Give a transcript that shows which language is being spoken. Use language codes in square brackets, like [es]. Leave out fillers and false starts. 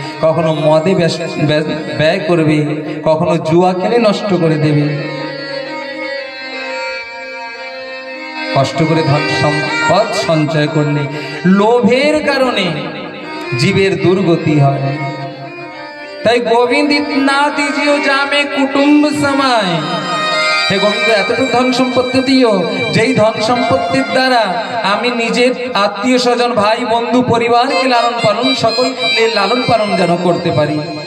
[bn] কখনো মদে ব্যয় করবে, কখনো জুয়া খেলে নষ্ট করে দেবে। কষ্ট করে ধন সম্পদ সঞ্চয় করলে লোভের কারণে জীবের দুর্গতি হয়। তাই গোবিন্দ [hi] ইतना दीजियो जामे कुटुंब समाय। [bn] হে গোবিন্দ এতটুকু ধন সম্পত্তি দিও যেই ধন সম্পত্তির দ্বারা আমি নিজের আত্মীয় স্বজন, ভাই বন্ধু, পরিবারকে লালন পালন, সকলকে লালন পালন যেন করতে পারি।